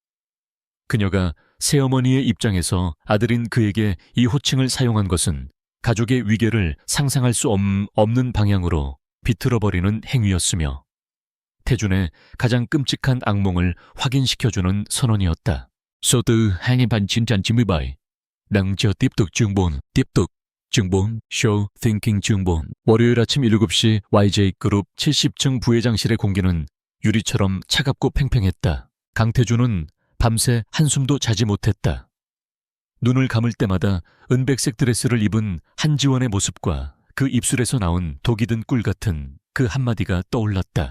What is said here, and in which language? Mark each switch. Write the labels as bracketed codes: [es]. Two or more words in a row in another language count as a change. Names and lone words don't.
[ko] 그녀가 새어머니의 입장에서 아들인 그에게 이 호칭을 사용한 것은 가족의 위계를 상상할 수 없는 방향으로 비틀어버리는 행위였으며 태준의 가장 끔찍한 악몽을 확인시켜주는 선언이었다. [vi] Số từ 2097 đang chờ tiếp tục chương 4. Tiếp tục chương 4 [en] Show Thinking [vi] chương 4. [ko] 월요일 아침 7시 YJ그룹 70층 부회장실의 공기는 유리처럼 차갑고 팽팽했다. 강태준은 밤새 한숨도 자지 못했다. 눈을 감을 때마다 은백색 드레스를 입은 한지원의 모습과 그 입술에서 나온 독이 든 꿀 같은 그 한마디가 떠올랐다.